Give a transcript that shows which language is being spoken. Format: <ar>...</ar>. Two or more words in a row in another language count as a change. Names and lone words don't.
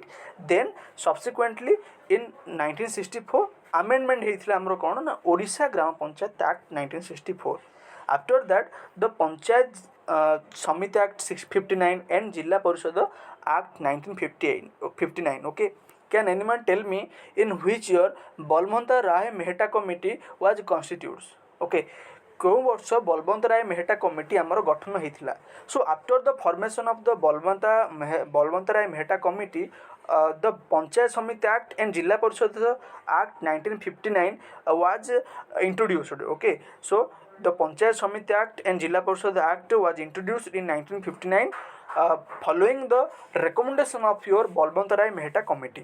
<en>Then subsequently in 1964 amendment heitila amro kono na Odisha Grama Panchayat Act 1964. After that the Panchayat Samiti Act 659 and Jilla Parishad Act 1959. Okay, can anyone tell me in which year Balwanta Rai Mehta Committee was constituted?</en> <or>Okay, କେଉଁ ବର୍ଷ ବଳବନ୍ତ ରାୟ ମେହେଟା କମିଟି ଆମର ଗଠନ ହୋଇଥିଲା?</or> <en>so after the formation of the Balwantrai Mehta Committee the Panchayat Samiti Act and Jilla Parishad Act 1959 was introduced. Okay, so the Panchayat Samiti Act and Jilla Parishad Act was introduced in 1959 following the recommendation of your Balbantarai Mehta committee.</en>